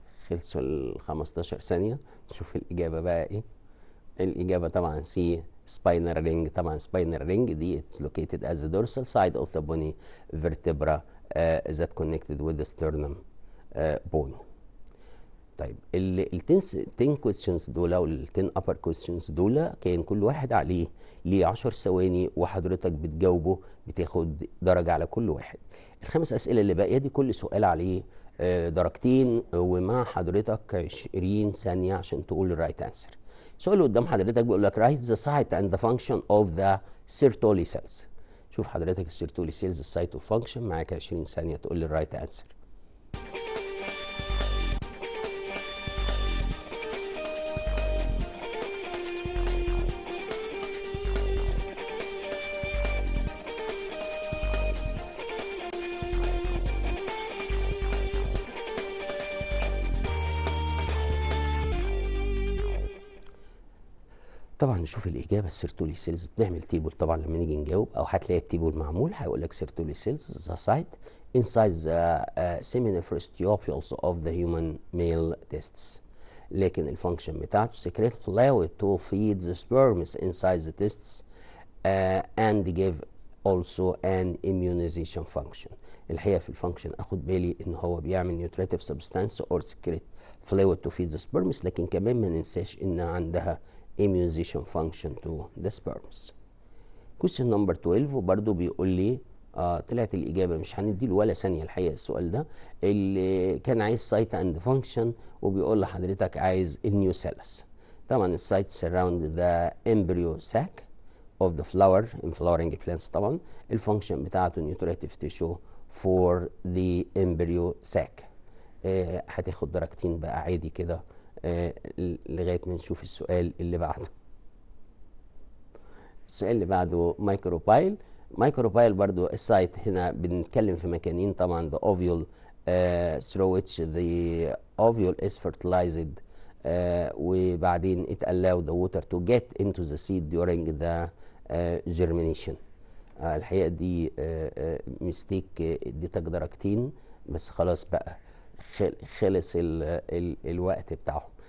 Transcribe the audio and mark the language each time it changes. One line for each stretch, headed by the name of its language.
Arabic: خلصوا ال 15 ثانية. نشوف الإجابة بقى إيه. الإجابة طبعا سي spinal ring.
English: طبعا spinal ring دي it's located as the dorsal side of the bony vertebra that connected with the sternum bone.
Arabic: طيب ال 10 questions دول او ال 10 upper questions دول كان كل واحد عليه ليه 10 ثواني وحضرتك بتجاوبه، بتاخد درجة على كل واحد. الخمس أسئلة اللي باقية دي كل سؤال عليه درجتين، ومع حضرتك 20 ثانية عشان تقول الرايت انسر. السؤال اللي قدام حضرتك بيقول لك
English: write the site and the function of the Sertoli cells.
Arabic: شوف حضرتك السيرتولي سيلز السايت والفانكشن، معاك 20 ثانية تقول لي الرايت انسر. طبعا نشوف الاجابه. السيرتولي سيلز بنعمل تيبل طبعا لما نيجي نجاوب، او هتلاقي التيبل معمول هيقول لك سيرتولي سيلز ذا سايت
English: inside the seminiferous tubules of the human male testes.
Arabic: لكن الفانكشن بتاعته
English: secrete fluid to feed the sperms inside the testes and give also an immunization function.
Arabic: الحقيقه في الفانكشن اخد بالي ان هو بيعمل
English: nutritive substance or secrete fluid to feed the sperms،
Arabic: لكن كمان ما ننساش ان عندها
English: immunization function to the sperms. question number 12
Arabic: وبرده بيقول لي طلعت الإجابة، مش هنديله ولا ثانية الحقيقة. السؤال ده اللي كان عايز سايت اند فانكشن، وبيقول لحضرتك عايز النيوسيلس. طبعا السايت
English: surround the embryo sac of the flower in flowering plants.
Arabic: طبعا الفانكشن بتاعته
English: nutritive tissue for the embryo sac.
Arabic: هتاخد درجتين بقى عادي كده لغايه ما نشوف السؤال اللي بعده. السؤال اللي بعده مايكروبايل. مايكروبايل برضو السايت هنا بنتكلم في مكانين طبعا.
English: the ovule through which the ovule is fertilized وبعدين it allow the water to get into the seed during the germination.
Arabic: الحقيقه دي ميستيك، اديتك درجتين بس خلاص بقى خلص الوقت بتاعهم.